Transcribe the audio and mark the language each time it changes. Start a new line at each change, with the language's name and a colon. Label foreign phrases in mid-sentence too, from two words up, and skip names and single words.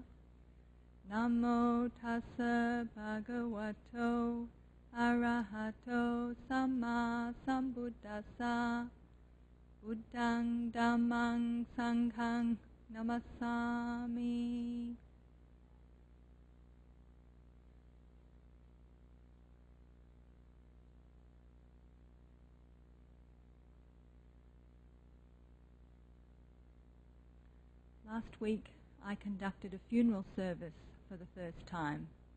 Pali: Namo tassa bhagavato arahato samma sambuddhassa. Buddhang dhammang sanghang namassami.
English: Last week I conducted a funeral service for the first time.